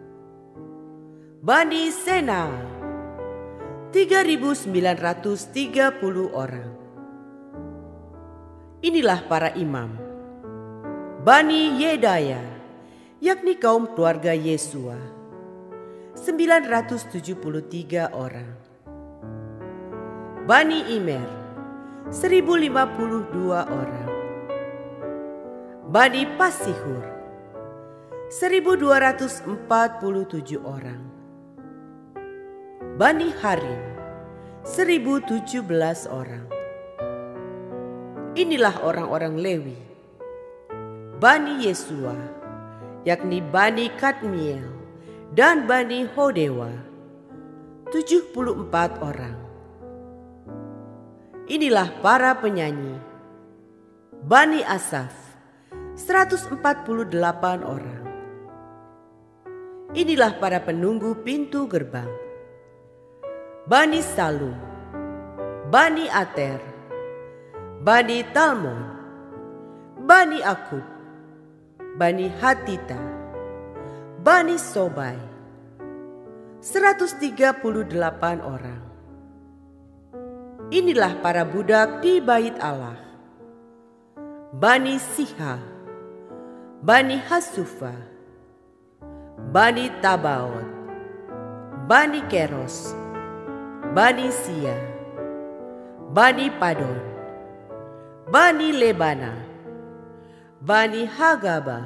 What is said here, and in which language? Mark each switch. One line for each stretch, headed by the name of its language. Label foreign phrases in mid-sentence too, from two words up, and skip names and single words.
Indonesian: Bani Sena 3.930 orang. Inilah para imam. Bani Yedaya, yakni kaum keluarga Yesua 973 orang. Bani Imer 1052 orang. Bani Pasihur 1247 orang. Bani Harim 1017 orang. Inilah orang-orang Lewi. Bani Yesua, yakni Bani Kadmiel dan Bani Hodewa 74 orang. Inilah para penyanyi. Bani Asaf 148 orang. Inilah para penunggu pintu gerbang. Bani Salum, Bani Ater, Bani Talmon, Bani Akub, Bani Hatita, Bani Sobai 138 orang. Inilah para budak di bait Allah. Bani Siha, Bani Hasufa, Bani Tabaot, Bani Keros, Bani Sia, Bani Padon, Bani Lebana, Bani Hagaba,